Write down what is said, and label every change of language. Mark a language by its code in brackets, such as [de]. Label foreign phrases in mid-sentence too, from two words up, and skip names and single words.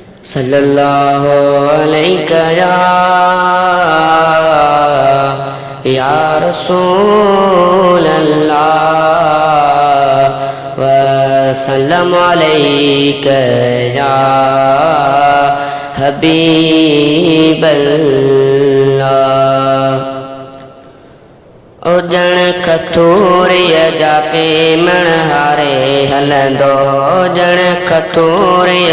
[ar] صلى الله عليك يا رسول الله وسلم عليك يا حبيب الله. [sd] उजण खतूरिय जाके मणहारे हलंदो, उजण खतूरिय